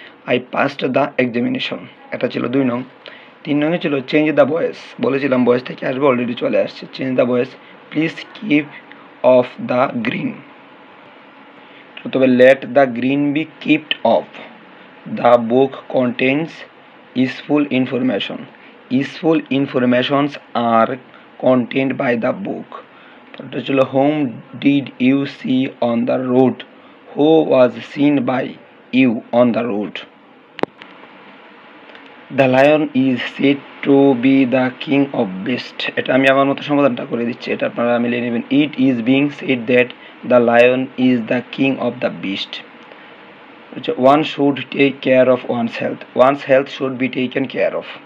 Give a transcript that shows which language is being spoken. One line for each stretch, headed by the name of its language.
English: I passed the examination,
Bangla: এটা ছিল 2 নং। 3 নংয়ে ছিল
English: Change the voice.
Bangla: বলেছিলাম ভয়েস থেকে আসবে, অলরেডি চলে আসছে।
English: Change the voice, please keep off the green.
Bangla: তবে
English: Let the green be kept off. The book contains useful information. Useful informations আর contained by the book.
Bangla: পরেরটা ছিল
English: whom did you see on the road? Who was seen by you on the road? The lion is said to be the king of beasts.
Bangla: এটা আমি আমার মতো সমাধানটা করে দিচ্ছি, এটা আপনারা মিলিয়ে নেবেন।
English: It is being said that the lion is the king of the beast. One should take care of one's health. One's health should be taken care of.